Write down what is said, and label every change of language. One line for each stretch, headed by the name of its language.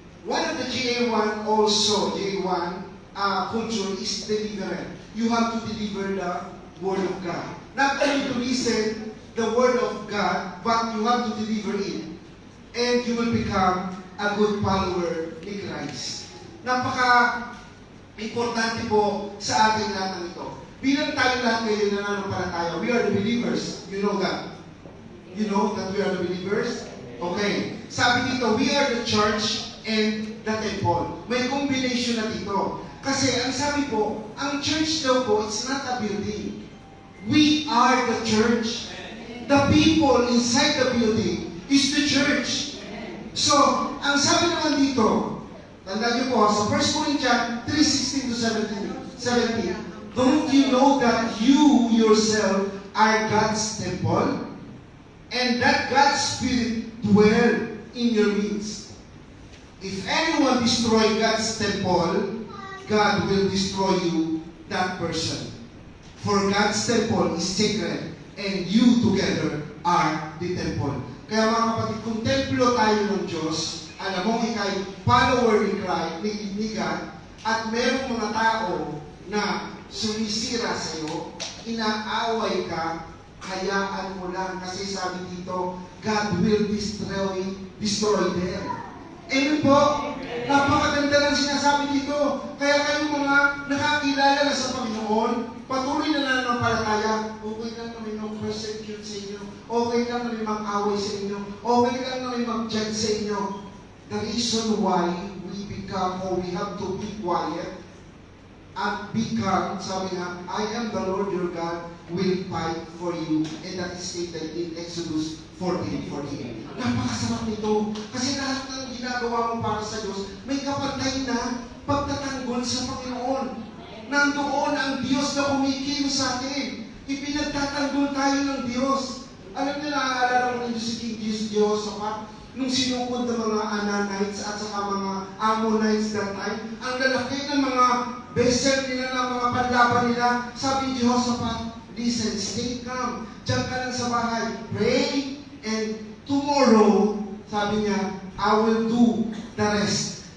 English: One of the J1 also, J1 culture is deliverance. You have to deliver the Word of God. Not only to listen the Word of God, but you have to deliver it. And you will become a good follower ni Christ.
Filipino: Napaka-importante po sa ating lahat ng ito. Bilang tayo lahat ngayon na nananampalataya,
English: we are the believers. You know that? You know that we are the believers? Okay.
Filipino: Sabi dito,
English: we are the church and the temple.
Filipino: May combination na dito. Kasi ang sabi po, ang church daw po,
English: it's not a building. We are the church. The people inside the building is the church. So,
Filipino: ang sabi naman dito, tandaan niyo po,
English: sa 1 Corinthians 3:16 to 17, don't you know that you yourself are God's temple? And that God's Spirit dwell in your midst. If anyone destroy God's temple, God will destroy you, that person. For God's temple is sacred, and you together are the temple.
Filipino: Kaya mga kapatid, kung templo tayo ng Diyos, alam mo, ikay follower ni Christ, ni God, at merong mga tao na sumisira sa iyo, inaaway ka, hayaan mo lang. Kasi sabi dito,
English: God will destroy them. Amen po?
Filipino: Napakaganda ng sinasabi dito. Kaya kayo mga nakakilala na sa Panginoon, patuloy na nananampalataya, okay lang na may mag-persecute sa inyo, okay lang na may mag-away sa inyo, okay lang na may mag-judge sa inyo.
English: The reason why we become, or we have to be quiet, and become,
Filipino: sabi nga,
English: I am the Lord your God, will fight for you. And that is stated in Exodus 14:48.
Filipino: Napakasarap nito. Kasi lahat ng ginagawa mo para sa Diyos, may kapatay na pagtatanggol sa Panginoon. Nandoon ang Diyos na kumikilos sa atin. Ipinagtatanggol tayo ng Diyos. Alam niyo, naaalala mo ng Diyos, King Jehoshaphat, nung sinukod ng mga Ananites at saka mga Ammonites that time, ang lalaki ng mga vessel nila, ng mga panlaban nila, sabi ni Jehoshaphat,
English: listen, stay calm,
Filipino: diyan ka lang sa bahay,
English: pray, and tomorrow,
Filipino: sabi niya,
English: I will do the rest.